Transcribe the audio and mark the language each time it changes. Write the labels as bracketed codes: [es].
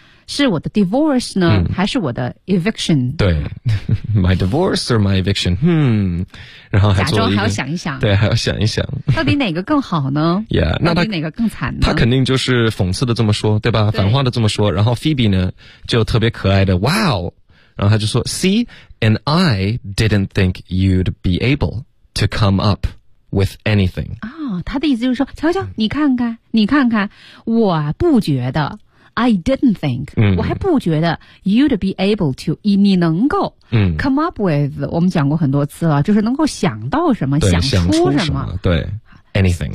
[zh] 是我的 [en] divorce [zh] 呢，还是我的 [en] eviction？ [zh] 对 [en] ，my divorce or my eviction？ [zh] 然后还假装还要想一想，对，还要想一想，到底哪个更好呢 [en] ？Yeah， [zh] 那到底哪个更惨呢？他肯定就是讽刺的这么说，对吧？对，反话的这么说。然后 Phoebe 呢，就特别可爱的 ， [en] Wow！然后他就说 ，See， and I didn't think you'd be able to come up with anything。 [zh] 他的意思就是说，瞧瞧，你看看，你看看，我不觉得。 [en] I didn't think, [zh] 我还不觉得 [en] you'd be able to, [zh] 你能够 [en] come up with, [zh] 我们讲过很多次了，就是能够想到什么，想出什么, 出什么，对 , [en] anything,